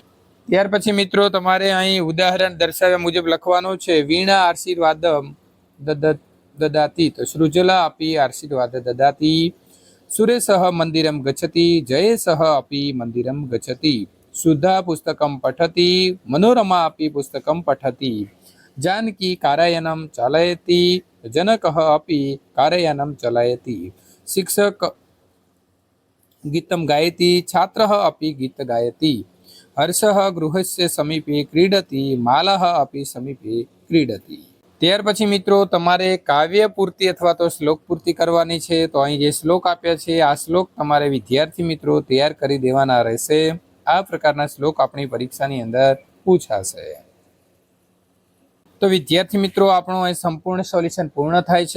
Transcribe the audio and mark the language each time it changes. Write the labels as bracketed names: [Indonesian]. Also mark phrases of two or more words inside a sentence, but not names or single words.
[Gujarati] ત્યાર પછી મિત્રો તમારે અહીં ઉદાહરણ દર્શાવ્યા મુજબ લખવાનું છે। [Sanskrit] वीणा आशीर्वादम् ददाति तो सृजला अपि आशीर्वाद ददाति, सुरेशः मन्दिरम् गच्छति, जयेशः अपि मन्दिरम् गच्छति, सुधा पुस्तकम् पठति, मनोरमा अपि पुस्तकम् पठति, जानकी कारयानं चालयति, जनकः अपि कारयानं चालयति, शिक्षक गीतं गायति, छात्रः अपि गीत गायति, हर्षः गृहस्य समीपे क्रीडति, मालः अपि समीपे क्रीडति। [Gujarati] ત્યાર પછી મિત્રો તમારે કાવ્ય પૂર્તિ અથવા તો શ્લોક પૂર્તિ કરવાની છે। તો અહીં જે શ્લોક આપ્યા છે આ શ્લોક તમારે વિદ્યાર્થી મિત્રો તૈયાર કરી દેવાના રહેશે। આ પ્રકારના શ્લોક આપણી પરીક્ષાની અંદર પૂછાશે। તો વિદ્યાર્થી મિત્રો આપણું અહીં સંપૂર્ણ સોલ્યુશન પૂર્ણ થાય છે।